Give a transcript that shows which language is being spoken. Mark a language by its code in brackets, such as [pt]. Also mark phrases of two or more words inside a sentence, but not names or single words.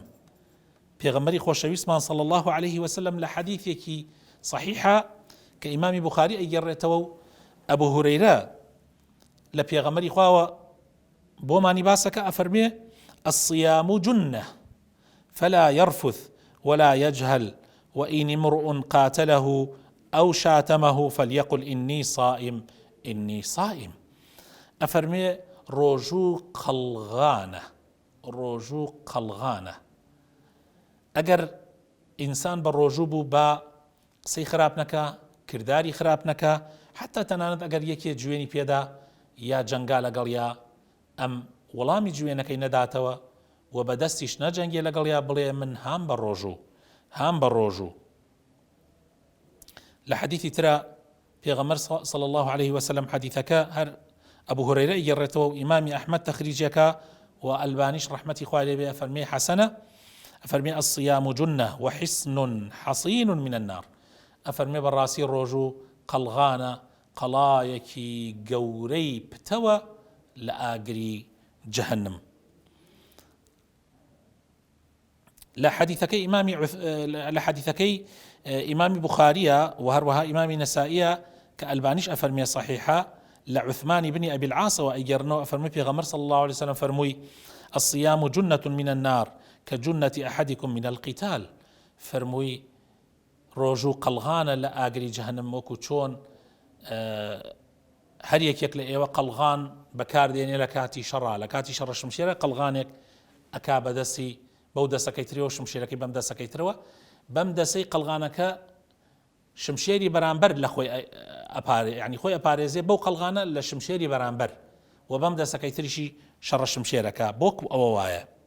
[ckb] پێغەمبەری خۆشەویستمان [ar] صلی الله عليه وسلم [ckb] لە حەدیثێکی صحیحە کە ئیمامی بوخاری ئەیگەڕێتەوە و ئەبوو هورەیرە لە پێغەمبەری خواوە بۆمانی باسەکە ئەفەرمێ [ar] الصيام جنة فلا يرفث ولا يجهل وإن امرؤ قاتله أو شاتمه فليقل إني صائم إني صائم. [ckb] ئەفەرمێ ڕۆژوو قەڵغانە، ڕۆژوو قەڵغانە. ئەگەر ئینسان بە ڕۆژوو بوو بە قسەی خراپ نەکە، کردداری خراپ نەکە، حتا تەنانەت ئەگەر یەکێ جوێنی پێدا یا جەنگا لەگەڵ یا ئەم وەڵامی جوێنەکەی نەداتەوە و بەدەستیش نەجەنگێ لەگەڵ یا بڵێ من هام بە ڕۆژوو هام بە ڕۆژوو. لە حەدیثی ترە پێغەمبەر [ar] صلی الله عليه وسلم [ckb] حەدیثەکە هەر ئەبوو هورەیرە ئیگەڕێتەوە و ئیمامی ئەحمەد تەخریجەکە و ئەلبانیش ڕەحمەتی خوای لێ بێ ئەفەرمێ حەسەنە، ئەفەرمێ [ar] الصيام جنة وحصن حصين من النار. [ckb] ئەفەرمێ بەڕاستی ڕۆژوو قەڵغانە، قەڵایەکی گەورەی پتەوە لە ئاگری جەهەنم. لە حەدیثەکەی ئیمامی بوخاریە و هەروەها ئیمامی نەسائیە کە ئەلبانیش ئەفەرمێ صحیحە لە عوثمانی بنی ئەبی العاصەوە ئەیگەڕنەوە ئەفەرمێ پێغەمبەر [ar] صلی الله عليه وسلم [ckb] فەرمووی [ar] الصيام جنة من النار كجنة أحدكم من القتال. [ckb] فەرمووی ڕۆژوو قەڵغانە لە ئاگری جەهەنم وەکو چۆن هەر یەکێک لە ئێوە قەڵغان بەکاردێنێ لە کاتی شەڕا، لە کاتی شەڕە شمشێرە قەڵغانێک ئەکا بەدەستی بەو دەسەکەیترەوە شمشێرەکەی بەم دەسەکەیترەوە، بەم دەسەی قەڵغانەکە شمشێری بەرامبەر لە خۆی یعنی خۆی ئەپارێزێ بەو قەڵغانە لە شمشێری بەرامبەر و بەم دەسەکەی تریشی شەڕە شمشێرەکە بۆکو ئەوە وایە.